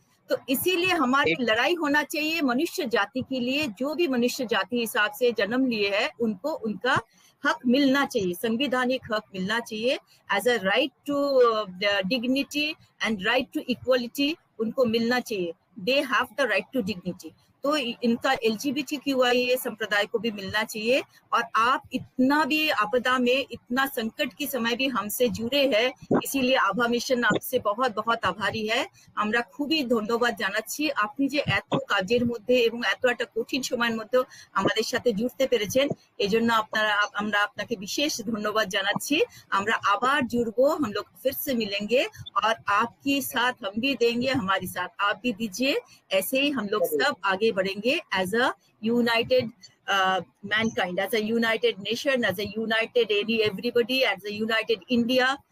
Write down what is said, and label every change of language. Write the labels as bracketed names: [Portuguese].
[Hindi] तो इसीलिए हमारी लड़ाई होना चाहिए मनुष्य जाति के लिए, जो भी मनुष्य जाति हिसाब से जन्म लिए है उनको उनका हक मिलना चाहिए, संवैधानिक हक मिलना चाहिए, [English] as a right to dignity and right to equality [Hindi] उनको मिलना चाहिए। [English] They have the right to dignity. [Hindi] तो इनका LGBTQIA संप्रदाय को भी मिलना चाहिए। और आप इतना भी आपदा में, इतना संकट के समय भी हमसे जुड़े हैं, इसीलिए आभा मिशन आपसे बहुत बहुत आभारी है। [Bangla] আমরা খুবই ধন্যবাদ জানাচ্ছি, আপনি যে এত কাজের মধ্যে এবং এত একটা কঠিন সময়ের মধ্যে আমাদের সাথে জুড়তে পেরেছেন, এজন্য আমরা আপনাকে বিশেষ ধন্যবাদ জানাচ্ছি। আমরা আবার জুড়বো, [Hindi] हम लोग फिर से मिलेंगे, और आपके साथ हम भी देंगे, हमारे साथ आप भी दीजिए, ऐसे ही हम लोग सब आगे बढ़ेंगे [English] As a united mankind, as a united nation, as a united everybody, as a united India।